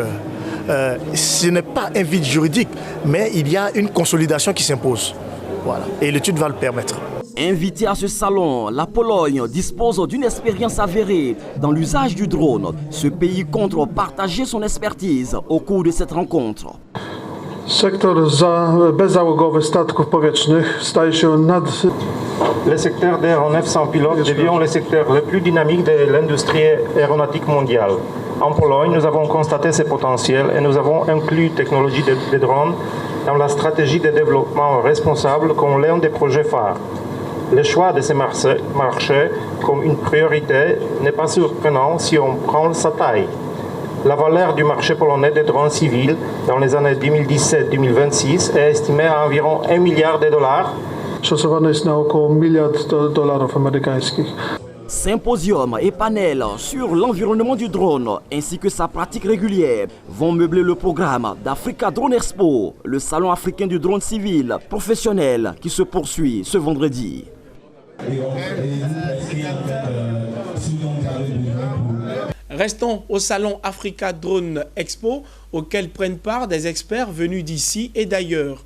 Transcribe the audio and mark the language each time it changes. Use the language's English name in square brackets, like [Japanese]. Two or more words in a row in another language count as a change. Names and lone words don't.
[French] Ce n'est pas un vide juridique, mais il y a une consolidation qui s'impose. Voilà. Et l'étude va le permettre. Invité à ce salon, la Pologne dispose d'une expérience avérée dans l'usage du drone. Ce pays compte partager son expertise au cours de cette rencontre. [Polish] Sektor bezzałogowy statków powietrznych staje się [French] le secteur des aéronefs sans pilote devient le secteur le plus dynamique de l'industrie aéronautique mondiale. En Pologne, nous avons constaté ce potentiel et nous avons inclus technologie de drones dans la stratégie de développement responsable comme l'un des projets phares. Le choix de ces marchés comme une priorité n'est pas surprenant si on prend sa taille. La valeur du marché polonais des drones civils dans les années 2017-2026 est estimée à environ $1 milliard. [Polish] Szacowany jest na około $1 miliard amerykańskich. [French] Symposium et panel sur l'environnement du drone ainsi que sa pratique régulière vont meubler le programme d'Africa Drone Expo, le salon africain du drone civil professionnel qui se poursuit ce vendredi. Restons au salon Africa Drone Expo, auquel prennent part des experts venus d'ici et d'ailleurs.